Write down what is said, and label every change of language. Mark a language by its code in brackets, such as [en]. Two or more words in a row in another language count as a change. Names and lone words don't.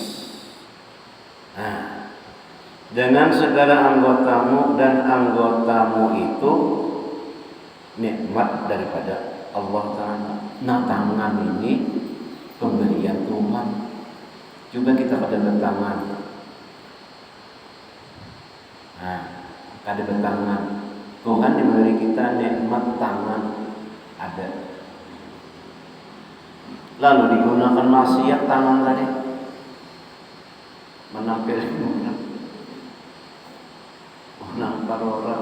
[id] Nah, dengan segala anggotamu, dan anggotamu itu nikmat daripada Allah Ta'ala. Nah, tangan ini pemberian Tuhan. Coba kita pada bertangan. Nah, kada bertangan. Tuhan memberi kita nikmat tangan ada. Lalu digunakan maksiat tangan tadi menampar orang.